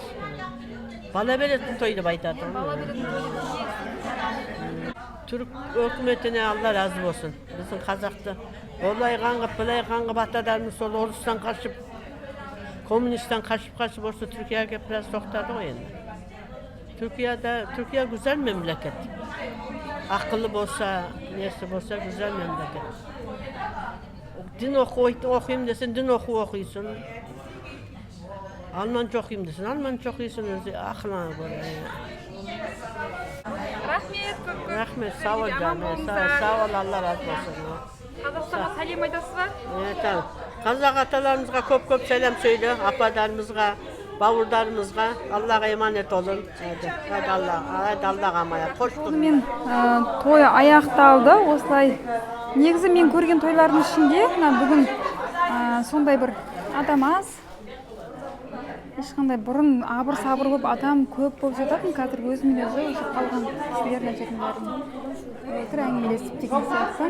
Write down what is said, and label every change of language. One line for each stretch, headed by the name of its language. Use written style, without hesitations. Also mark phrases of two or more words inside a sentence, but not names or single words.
Kazakh: Бала беретін той деп айтатын. Бала беретін той. Түрік өкіметіне Алла разы болсын. Біздің қазақты олай қаңғып, бұлай қаңғып атадарымыз сол орыстан қашып, коммунистан қашып осы Түркияға келіп біраз тоқтады ғой енді.
Turkish: Türkiye güzel memleket. Akıllı olsa, nesi olsa güzel memleket. Din okuyayım desin, din okuyorsun. Almanca okuyayım desin, Almanca okuyorsun. Aklına göre.
Kazakh: Rahmet көп.
Turkish: Rahmet, sağ ol canım. Sağ ol, Allah razı olsun.
Kazakh: Қазақстанға сәлем айтасыз ба? Tamam. Қазақ аталарымызға көп
Turkish: selam söyle,
Kazakh: apalarımızға, бауырдарымызға.
Turkish: Аллаға emanet olun. Hadi Allah'a emanet. Hoş bulduk.
Kazakh: Мен той аяқталды. Осылай негізі мен көрген тойлардың ішінде бүгін сондай бір адам аз. Ешқандай бұрын абыр-сабыр болып адам көп болып жататын. Қазір өзімде уже қалған кісілермен жүрген бәрін. Отыр әңгімелесіп деген сияқты.